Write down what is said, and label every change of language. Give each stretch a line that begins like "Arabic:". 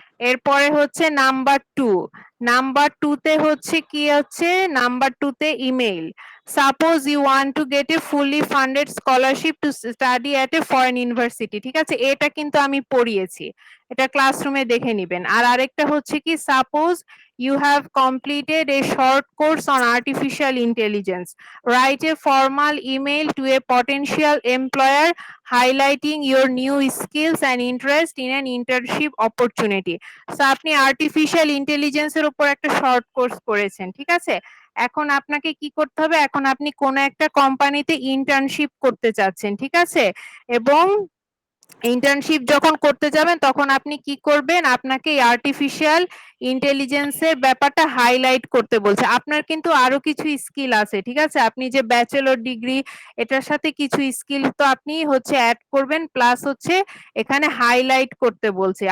Bangla: এরপরে হচ্ছে number 2, number 2 তে হচ্ছে কি হচ্ছে, নাম্বার 2 তে email.
English: suppose you want to get a fully funded scholarship to study at a foreign university,
Bangla: ঠিক আছে, এটা কিন্তু আমি পড়িয়েছি, এটা ক্লাসরুমে দেখে নিবেন। আর আরেকটা হচ্ছে কি, suppose
English: you have completed a short course on artificial intelligence. Write a formal email to a potential employer highlighting your new skills and interest in an internship opportunity. So
Bangla: আপনি আর্টিফিশিয়াল ইন্টেলিজেন্স এর উপর একটা short course করেছেন, ঠিক আছে, এখন আপনাকে কি করতে হবে, এখন আপনি কোনো একটা কোম্পানিতে ইন্টার্নশিপ করতে চাচ্ছেন, ঠিক আছে? এবং ইন্টার্নশিপ যখন করতে যাবেন তখন আপনি কি করবেন, আপনাকে আর্টিফিশিয়াল ইন্টেলিজেন্সের ব্যাপারটা হাইলাইট করতে বলছে। আপনার কিন্তু আরো কিছু স্কিল আছে, ঠিক আছে? আপনি যে ব্যাচেলর ডিগ্রি, এটার সাথে কিছু স্কিল তো আপনি হচ্ছে অ্যাড করবেন, প্লাস হচ্ছে এখানে হাইলাইট করতে বলছে।